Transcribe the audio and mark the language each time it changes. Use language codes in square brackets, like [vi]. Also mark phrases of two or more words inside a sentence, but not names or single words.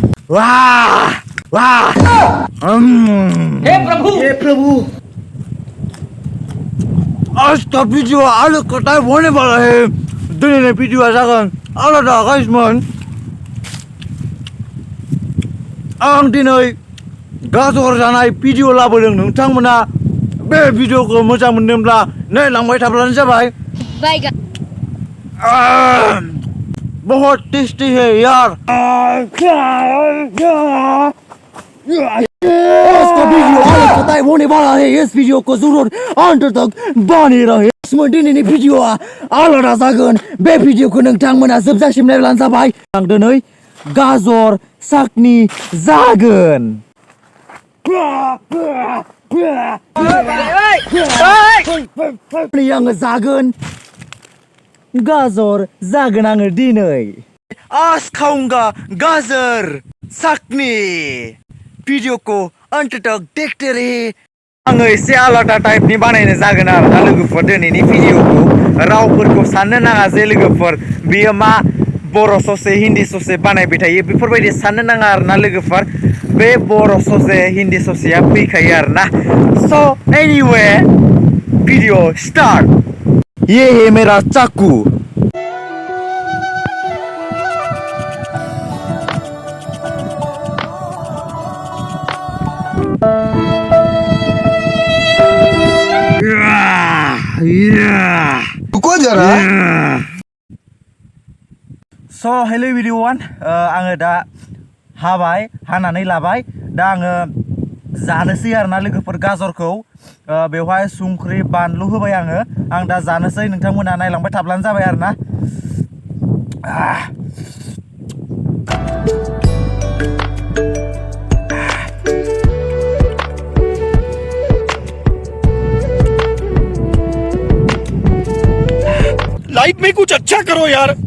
[hi] वाह वाह हे प्रभु आज का वीडियो आलू कटाई होने वाला है [brx] दिनैनि भिडिअआ जागोन आलादा गाइसमोन आं दिनै गाजर जानाय भिडिअ लाबोदों नोंथांमोना बे भिडिअखौ मोजां मोनदोंब्ला नायलांबाय थाब्लानो जाबाय [hi] बहुत टेस्टी है यार इसका वीडियो आलू कटाई होने वाला है इस वीडियो को जरूर अंत तक बने रहे [brx] दिनैनि भिडिअआ आलादा जागोन बे भिडिअखौ नोंथांमोना जोबजासिम नायब्लानो जाबाय आं दिनै गाजर साकनि जागोन आङो जागोन गाजर जागोन आङो दिनै [hi] आज खाऊंगा [brx] गाजर साकनि [hi] वीडियो को अंत तक देखते रहे [brx] आङो एसे आलादा टाइपनि बानायनो जागोन आरोना लोगोफोर दिनैनि भिडिअखौ रावफोरखौ साननो नाङा जे लोगोफोर बेयो मा बर' ससे हिन्दी ससे बानायबाय थायो बेफोरबायदि साननो नाङा आरोना लोगोफोर बे बर' ससे हिन्दी ससेया फैखायो आरोना [en] so anyway video start [hi] ये है मेरा चाकू रुको जरा [en] so hello everyone [brx] आङो दा हाबाय हानानै लाबाय दा आङो जानोसै आरोना लोगोफोर गाजरखौ बेवहाय संख्रि बानलु होबाय आं दा जानोसै नोंथांमोना नायलांबाय थाब्लानो जाबाय आरोना [hi] लाइफ में कुछ अच्छा करो यार।